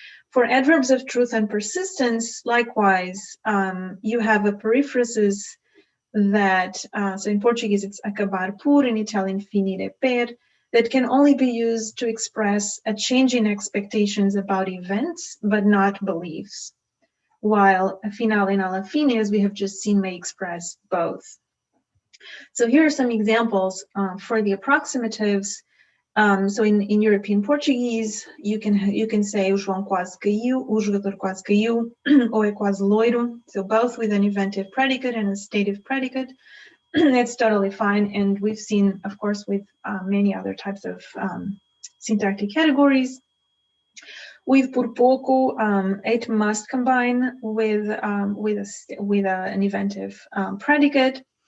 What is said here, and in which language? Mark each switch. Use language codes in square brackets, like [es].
[en] For adverbs of truth and persistence, likewise, you have a periphrasis that, so in Portuguese it's acabar por, in Italian finire per, that can only be used to express a change in expectations about events, but not beliefs. While a finale and alla fine, as we have just seen, may express both. So here are some examples for the approximatives. So in European Portuguese, you can say [pt] o João quase caiu, o jogador quase caiu, ou é quase loiro. [en] So both with an inventive predicate and a stative predicate. It's totally fine. And we've seen, of course, with many other types of syntactic categories. With por pouco, it must combine with an inventive predicate.